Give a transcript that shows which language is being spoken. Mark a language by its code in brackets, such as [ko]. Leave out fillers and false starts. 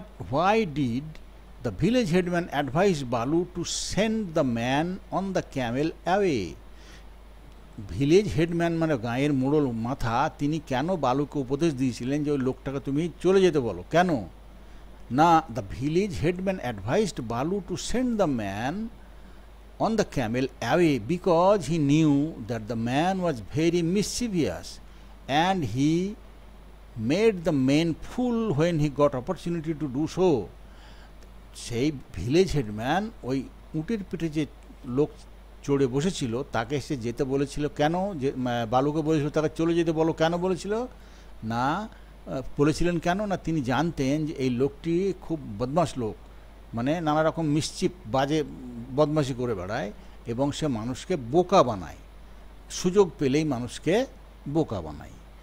[en] Why did the village headman advise Balu to send the man on the camel away? [bn] Village headman মানে গাঁয়ের মোড়ল মাথা, তিনি কেন বালুকে উপদেশ দিয়েছিলেন যে ওই লোকটাকে তুমি চলে যেতে বলো? কেন না, [en] The village headman advised Balu to send the man on the camel away because he knew that the man was very mischievous and he made the men fool when he got opportunity to do so. [bn] সেই village headman ওই উটের পিঠে যে লোক চড়ে বসেছিল তাকে সে যেতে বলেছিল, কেন যে বালুকে বলেছিল তাকে চলে যেতে বলো, কেন বলেছিল না, বলেছিলেন কেন না, তিনি জানতেন যে এই লোকটি খুব বদমাশ লোক, মানে নানা রকম মিসচিপ বাজে বদমাশি করে বেড়ায় এবং সে মানুষকে বোকা বানায়, সুযোগ পেলেই মানুষকে বোকা বানায়।